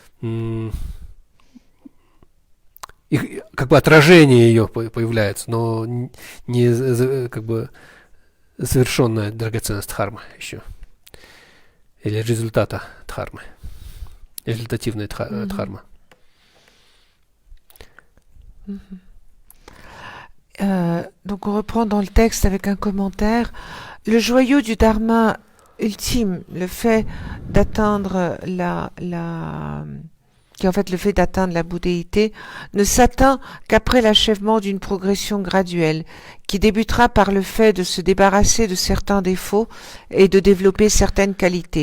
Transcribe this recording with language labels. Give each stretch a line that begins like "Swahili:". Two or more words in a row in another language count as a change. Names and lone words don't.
Russian: их, как бы отражение ее появляется, но не как бы завершенная драгоценность дхармы еще. Или результата дхармы. Результативная дхарма.
French: Donc on reprend dans le texte avec un commentaire. Le joyau du Dharma ultime, le fait d'atteindre qui est en fait le fait d'atteindre la bouddhéité, ne s'atteint qu'après l'achèvement d'une progression graduelle, qui débutera par le fait de se débarrasser de certains défauts et de développer certaines qualités.